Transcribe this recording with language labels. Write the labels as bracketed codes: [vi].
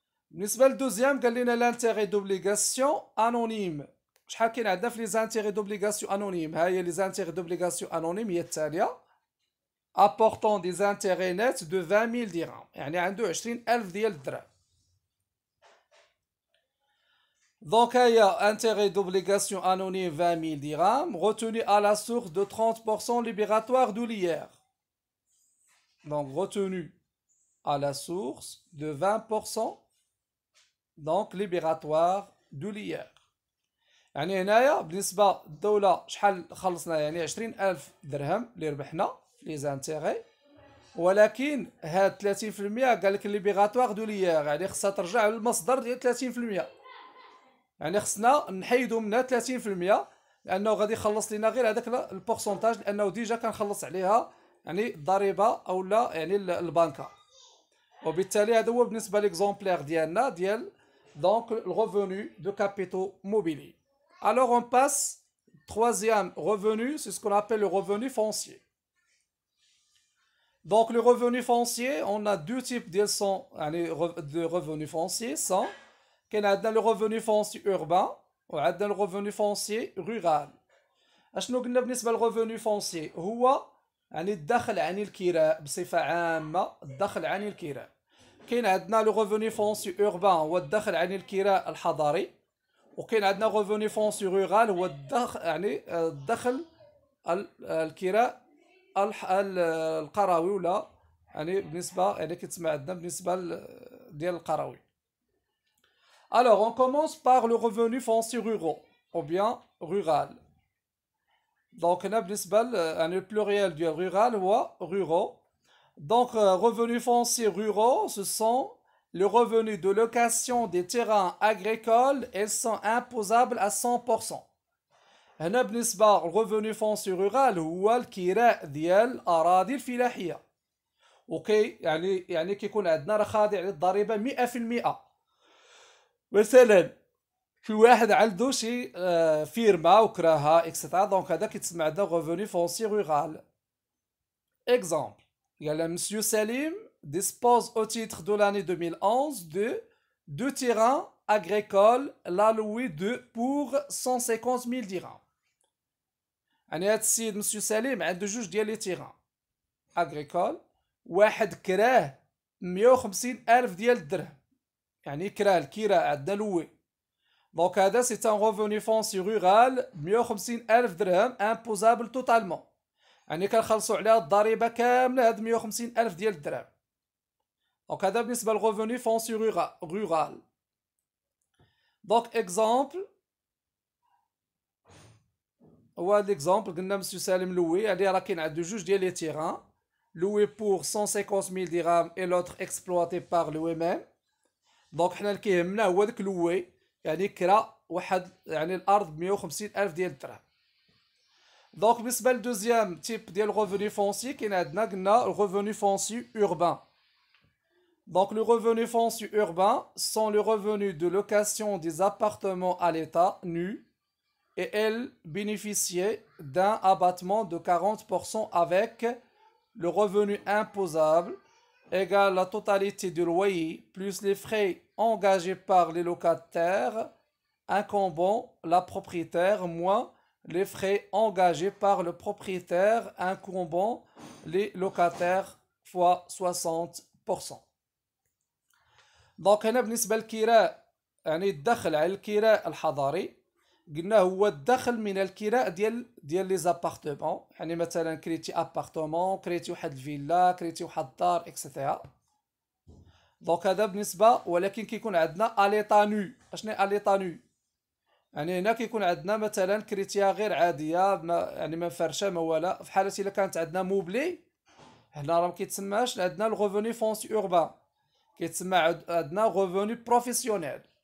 [ar] بالنسبه للدوزيام قال لنا لانتيغي دوبليغاسيون انونيم. شحال كاين عندنا في لي زانتيغي دوبليغاسيون انونيم؟ ها هي لي زانتيغي دوبليغاسيون انونيم هي التاليه [fr] apportant des intérêts nets de 20,000 dirhams [ar] يعني عنده 20,000 ديال الدرهم. [fr] Donc il y a intérêt d'obligation anonyme 20,000 dirhams retenu à la source de 30% libératoire de l'IR. Donc retenu à la source de 20% donc libératoire de l'IR. [ar] يعني هنايا بالنسبه للدوله شحال خلصنا؟ يعني 20,000 درهم اللي ربحنا في لي زانتيغي، ولكن هاد 30% قال لك ليبيغاتوار دو ليير، يعني خصها ترجع للمصدر ديال 30%. يعني خصنا نحيدو منها 30% لانه غادي يخلص لينا غير هذاك البورسونتاج، لانه ديجا كنخلص عليها يعني الضريبه او لا يعني البنكه. وبالتالي هذا هو بالنسبه ليكزومبلير ديالنا ديال دونك الريفوني دو كابيتaux موبيلي. [fr] Alors on passe troisième revenu, c'est ce qu'on appelle le revenu foncier. Donc le revenu foncier, on a deux types de revenus fonciers. [ar] كاين عندنا [fr] le revenu foncier urbain [ar] وعندنا [fr] le revenu foncier rural. [ar] اشنو قلنا بالنسبه للريفوني فونسي؟ هو يعني الدخل عن الكراء بصفه عامه، الدخل عن الكراء. كاين عندنا لو ريفوني فونسي اوربان هو الدخل عن الكراء الحضري، وكاين عندنا ريفوني فونسي رورال هو الدخل يعني الدخل الكراء القروي، ولا يعني بالنسبه يعني كتسمى عندنا بالنسبه ديال القروي. [fr] Alors on commence par le revenu foncier rural ou bien rural. [ar] Donc هنا بالنسبه يعني البلوريال ديال rural هو ruraux. [fr] Donc revenus fonciers ruraux, ce sont les revenus de location des terrains agricoles, elles sont imposables à 100%. [ar] هنا بالنسبه للريفوني فونسي رورال هو الكراء ديال الاراضي الفلاحيه، اوكي يعني كيكون عندنا راه خاضع للضريبه 100%. مثلا في واحد عنده شي فيرما وكراها اكسترا، دونك هذا كيتسمى عندنا ريفوني فونسي رورال. [fr] اكزامبل، قال Monsieur Salim dispose au titre de l'année 2011 de deux terrains agricoles loués pour 150 000 dirhams. [ar] يعني هاد السيد مسيو سليم عنده جوج ديال لي تيغان اغريكول، واحد كراه 150 الف ديال الدرهم، يعني كراه الكراء عندنا لوي. دونك هذا سي ان ريفوني فونسي رورال 150 الف درهم امبوزابل توتالمون، يعني كنخلصوا عليها الضريبه كامله هاد 150 الف ديال الدرهم. دونك هذا بالنسبه للريفوني فونسي رورال. دونك اكزامبل، هو هاد ليكزامبل قلنا مسيو سالم لوي، يعني راه كاين عنده جوج ديال لي تيغان لوي بور 150,000 درهم اي لوتر اكسبلواتي باغ لوي ميم. دونك حنا اللي كيهمنا هو داك لوي، يعني كرا واحد يعني الارض ب 150,000 ديال الدرهم. دونك بالنسبه للدوزيام تيب ديال الريفوني فونسي كاين عندنا قلنا الريفوني فونسي اوربان. [fr] Donc le revenu foncier urbain sont les revenus de location des appartements à l'état nus et elles bénéficiaient d'un abattement de 40% avec le revenu imposable égal la totalité du loyer plus les frais engagés par les locataires incombant la propriétaire moins les frais engagés par le propriétaire incombant les locataires fois 60%. [ar] دونك هنا بالنسبه للكراء يعني الدخل على الكراء الحضري قلنا هو الدخل من الكراء ديال لي زابارتمون، يعني مثلا كريتي ابارتمون، كريتي واحد الفيلا، كريتي واحد الدار اكسيتيرا. دونك هذا بالنسبه، ولكن كيكون عندنا اليطا نو. اشنو اليطا نو؟ يعني هنا كيكون عندنا مثلا كريتيا غير عاديه يعني ما مفرشه ما ولا، في حاله الا كانت عندنا موبلي هنا راه ما كيتسماش عندنا الريفوني فونسي اوربان، كيتسمى عندنا ريفوني بروفيسيونيل.